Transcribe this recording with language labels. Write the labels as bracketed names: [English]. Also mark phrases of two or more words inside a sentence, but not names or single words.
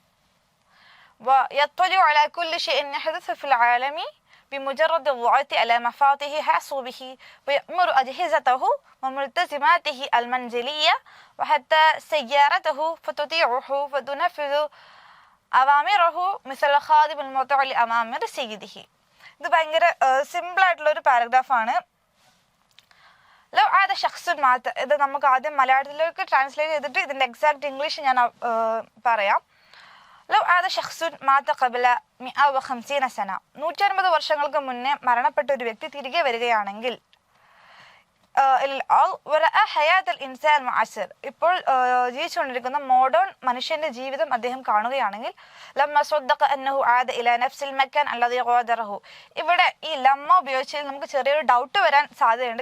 [Arabic] ويطلع على كل شيء يحدث في العالم بمجرد الضغط على مفاتيح حاسوبه ويأمر أجهزته وملتزماته المنزلية وحتى سيارته فتطيعه فتنفذ أوامره مثل الخادم المطيع لأوامر سيده. [Malayalam] ഇത് ഭയങ്കര സിമ്പിൾ ആയിട്ടുള്ള ഒരു പാരഗ്രാഫാണ്. [Arabic] لو عاد شخص مات, [Malayalam] ഇത് നമുക്ക് ആദ്യം മലയാളത്തിലേക്ക് ട്രാൻസ്ലേറ്റ് ചെയ്തിട്ട് ഇതിൻ്റെ [English] exact English [Malayalam] ഞാൻ പറയാം. [Arabic] لو عاد شخص مات قبل 150 سنة, [Malayalam] 150 വർഷങ്ങൾക്ക് മുന്നേ മരണപ്പെട്ട ഒരു വ്യക്തി തിരികെ വരികയാണെങ്കിൽ, ഇപ്പോൾ ജീവിച്ചുകൊണ്ടിരിക്കുന്ന മോഡേൺ മനുഷ്യന്റെ ജീവിതം അദ്ദേഹം കാണുകയാണെങ്കിൽ, ഇവിടെ ഈ ലമ്മ ഉപയോഗിച്ചതിൽ നമുക്ക് ചെറിയൊരു ഡൗട്ട് വരാൻ സാധ്യതയുണ്ട്.